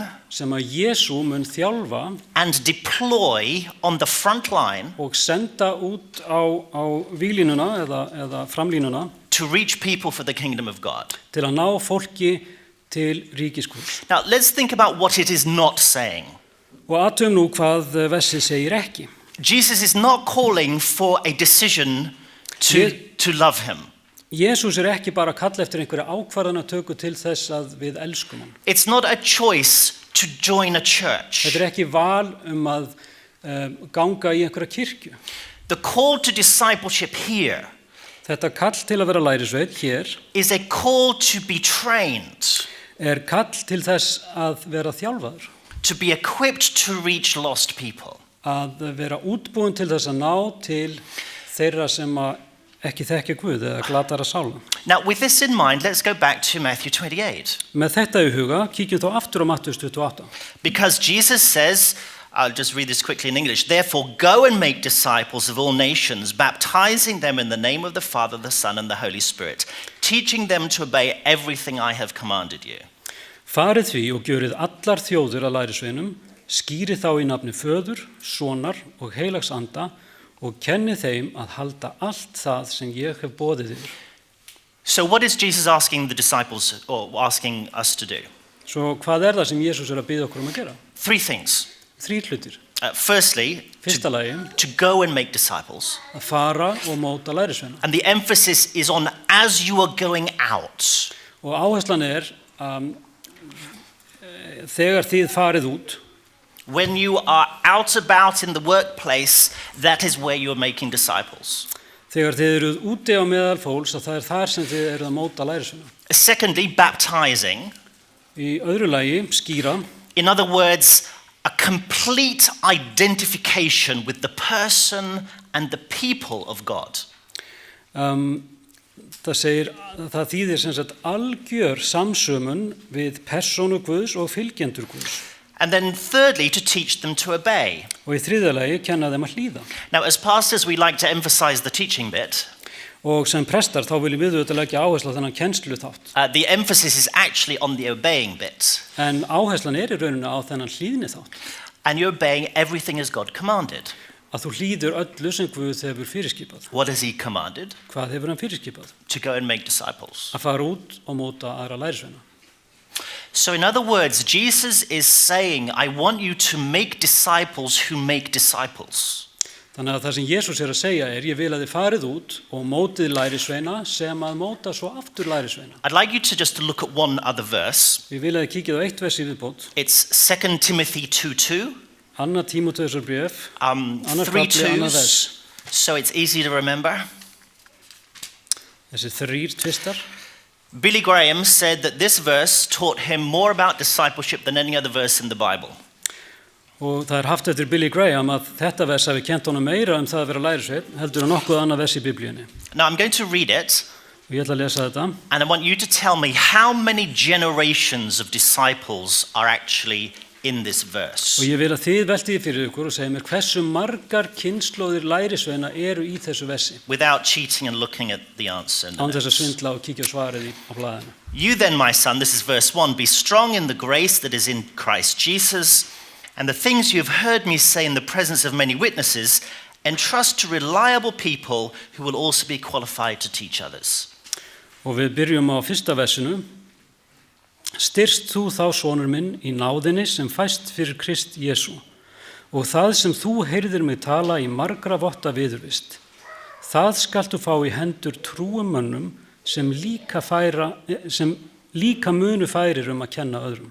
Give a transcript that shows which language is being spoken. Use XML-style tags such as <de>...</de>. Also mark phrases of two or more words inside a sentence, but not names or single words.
<is>sem að Jesú mun þjálfa</is> <en>and deploy on the front line</en> <is>og senda út á víglínuna eða framlínuna</is> <en>to reach people for the kingdom of God.</en> <is>til að ná fólki til ríkisguðs.</is> <en>Now, let's think about what it is not saying.</en> <is>Og athugum nú hvað versið segir ekki.</is> <en>Jesus is not calling for a decision to love him.</en> <is>Jesús ekki bara að kalla eftir einhverja ákvarðanatöku til þess að við elskum hann.</is> <en>It's not a choice to join a church.</en> <is>Þetta ekki val að ganga í einhverja kirkju.</is> <en>The call to discipleship here</en> <is>Þetta kall til að vera lærisveinn hér</is> <en>is a call to be trained,</en> <is>kall til þess að vera þjálfaður,</is> <en>to be equipped to reach lost people.</en> <is>að vera útbúin til þess að ná til þeirra sem ekki þekkja Guð eða glatara sála.</is> <en>Now, with this in mind, let's go back to Matthew 28.</en> <is>Með þetta í huga, kíkjum þá aftur á Matthews 28.</is> <en>Because Jesus says, I'll just read this quickly in English, therefore go and make disciples of all nations, baptizing them in the name of the Father, the Son, and the Holy Spirit, teaching them to obey everything I have commanded you.</en> <is>Farið því og gjörið allar þjóðir að lærisveinum, skýrið þá í nafni Föður, Sonar og Heilags Anda og kennið þeim að halda allt það sem ég hef boðið yfir.</is> <en>So what is Jesus asking the disciples or asking us to do?</en> <is>Svo hvað það sem Jesús að biðja okkur að gera?</is> <en>3 things.</en> <is>3 hlutir.</is> <en>Firstly,</en> <is>Fyrsta lagi,</is> <en>to go and make disciples.</en> <is>að fara og móta lærisveina.</is> <en>And the emphasis is on as you are going out.</en> <is>Og áherslan þegar þið farið út,</is> <en>When you are out about in the workplace, that is where you're making disciples.</en> <is>þegar þið eruð úti á meðal fólks, að það þar sem þið eruð að móta lærisveina.</is> <en>Secondly, baptizing.</en> <is>Í öðru lagi, skýra.</is> <en>In other words, a complete identification with the person and the people of God.</en> <is>Það þýðir sem sagt algjör samsömun við persónu Guðs og fylgjendur Guðs.</is> <en>And then thirdly, to teach them to obey.</en> <is>Og í þriðja lagi kenna þeim að hlýða.</is> <en>Now, as pastors, we like to emphasize the teaching bit.</en> <is>Og sem prestar þá viljum við auðvitað leggja áherslu á þennan kennsluþátt.</is> <en>The emphasis is actually on the obeying bit.</en> <is>En áherslan í rauninni á þennan hlýðni þátt.</is> <en>And you're obeying everything as God commanded.</en> <is>Að þú hlýður öllu sem Guð hefur fyrirskipað.</is> <en>What has he commanded?</en> <is>Hvað hefur hann fyrirskipað?</is> <en>To go and make disciples.</en> <is>Að fara út og móta aðra lærisveina.</is> <en>So in other words, Jesus is saying, I want you to make disciples who make disciples.</en> <is>Þannig að það sem Jesús að segja ég vil að þið farið út og mótið lærisveina sem að móta svo aftur lærisveina.</is> <en>I'd like you to just look at one other verse.</en> <is>Við vil að þið kíkið á eitt vers í viðbót.</is> <en>It's 2 Timothy 2:2.</en> <is>Anna Tímóteusar bréf, annar 3 kafli, annar</is> <en>twos,</en> <is>vers.</is> <en>so it's easy to remember.</en> <is>Þessi 3 tvistar.</is> <en>Billy Graham said that this verse taught him more about discipleship than any other verse in the Bible.</en> <is>Og það haft eftir Billy Graham að þetta vers hafi kennt honum meira það að vera lærisveinn heldur en nokkuð annað vers í Biblíunni.</is> <en>Now I'm going to read it,</en> <is>Og ég ætla að lesa þetta.</is> <en>and I want you to tell me how many generations of disciples are actually in this verse.</en> <is>Og ég vil að þið veltið fyrir ykkur og segja mér hversu margar kynslóðir lærisveina eru í þessu versi.</is> <en>Without cheating and looking at the answer.</en> <is>Án þess að svindla og kíkja á svarið á blaðinu.</is> <en>You then, my son, this is verse 1, be strong in the grace that is in Christ Jesus, and the things you have heard me say in the presence of many witnesses, entrust to reliable people who will also be qualified to teach others.</en> <is>Og við byrjum á fyrsta versinu. Styrst þú þá, sonur minn, í náðinni sem fæst fyrir Krist Jesú, og það sem þú heyrðir mig tala í margra votta viðurvist. Það skaltu fá í hendur trúum mönnum sem líka munu færir að kenna öðrum.</is>